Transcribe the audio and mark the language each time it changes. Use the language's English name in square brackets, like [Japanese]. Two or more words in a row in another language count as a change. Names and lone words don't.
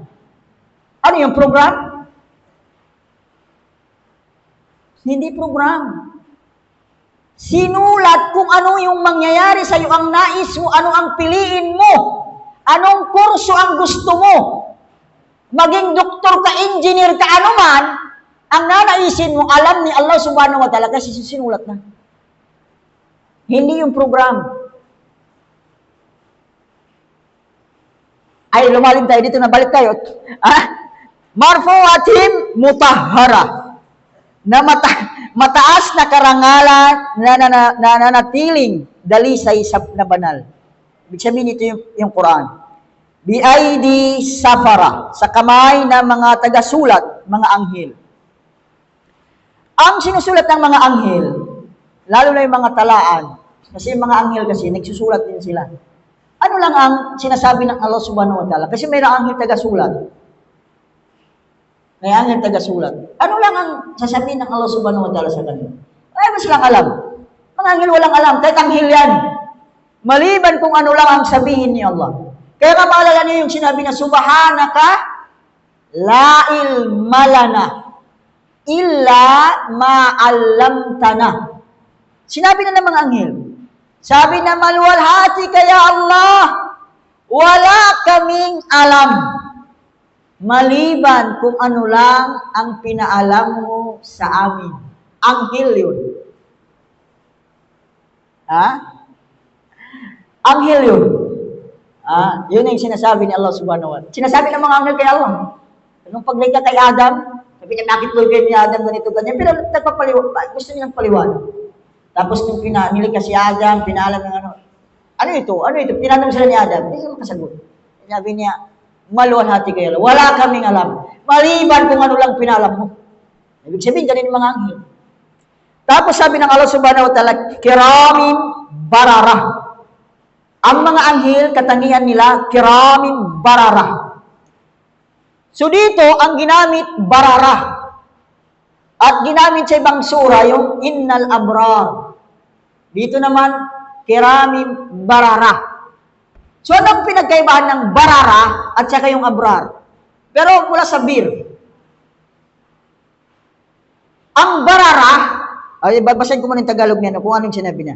[Filipino] Ano yung program? Hindi program. Sinulat kung ano yung mangyayari sa iyo, ang nais mo, ano ang piliin mo, anong kurso ang gusto mo. Maging doktor ka, engineer ka, anuman, ang nanaisin mo, alam ni Allah [Arabic] سبحانه وتعالى [Filipino] kasi sinulat na. Hindi yung program. Ay, lumalim tayo dito, nabalik tayo. [Arabic] مرفوعة مطهرة. [Filipino] Na mataas na karangalan na nanatiling dalisay na banal. Ibig sabihin ito yung Quran. [Arabic] بأيدي سفرة, [Filipino] sa kamay ng mga taga-sulat, mga anghel. Ang sinusulat ng mga anghel, lalo na yung mga talaan, kasi yung mga anghel kasi, nagsusulat din sila. Ano lang ang sinasabi ng Allah [Arabic] سبحانه وتعالى? [Filipino] Kasi mayroong anghel taga-sulat. May anghel taga-sulat. Ano lang ang sasabihin ng Allah [Arabic] سبحانه وتعالى [Filipino] sa kanila? Ay, mas lang alam. Mga anghel walang alam, kahit anghel yan. Maliban kung ano lang ang sabihin ni Allah. Kaya nga maalala niyo yung sinabi na, [Arabic] سبحانك لا علم لنا إلا ما علمتنا. [Filipino] Sinabi na ng mga anghel. Sabi na, maluwalhati kaya Allah, wala kaming alam. Maliban kung ano lang ang pinaalam mo sa amin. Anghel yun. Anghel yun. Yun yung sinasabi ni Allah [Arabic] سبحانه وتعالى. [Filipino] Sinasabi ng mga anghel kay Allah. Nung paglikha kay Adam, sabi niya, bakit lugay ni Adam ganito, ganyan. Pero nagpapaliwanag, gusto niyang paliwanag. Tapos nung nilikha si Adam, pinaalam ng ano. Ano ito? Ano ito? Tinanong sila ni Adam. Hindi siya makasagot. Sabi niya, maluwalhati kayo. Wala kaming alam. Maliban kung ano lang pinaalam mo. Ibig sabihin, ganun yung mga anghel. Tapos sabi ng Allah [Arabic] سبحانه وتعالى, كرام بررة. [Filipino] Ang mga anghel, katangian nila, [Arabic] كرام بررة. [Filipino] So dito, ang ginamit, barara. At ginamit sa ibang sura, yung [Arabic] إن الأبرار. [Filipino] Dito naman, [Arabic] كرام بررة. [Filipino] So anong pinagkaibahan ng barara at saka yung abrar? Pero mula sa bir. Ang barara, ay babasahin ko muna yung Tagalog niya, kung anong sinabi niya.